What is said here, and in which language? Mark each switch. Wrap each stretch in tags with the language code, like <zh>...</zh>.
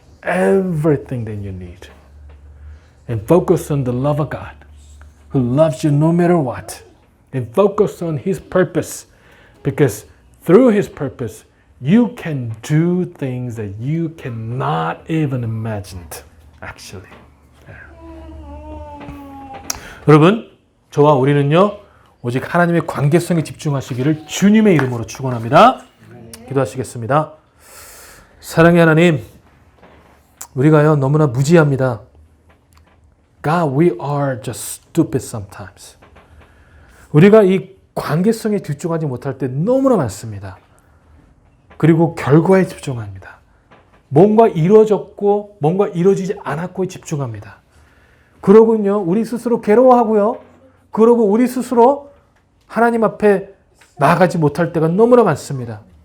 <en>Everything that you need. And focus on the love of God, who loves you no matter what. And focus on His purpose, because through His purpose, you can do things that you cannot even imagine, actually.</en> <ko>여러분, 저와 우리는요, 오직 하나님의 관계성에 집중하시기를 주님의 이름으로 축원합니다. 기도하시겠습니다. 사랑의 하나님, 우리가요 너무나 무지합니다.</ko> <en>God, we are just stupid sometimes.</en> <ko>우리가 이 관계성에 집중하지 못할 때 너무나 많습니다. 그리고 결과에 집중합니다. 뭔가 이루어졌고 뭔가 이루어지지 않았고에 집중합니다. 그러군요. 우리 스스로 괴로워하고요. 그러고 우리 스스로 하나님 앞에 나아가지 못할 때가 너무나 많습니다.</ko>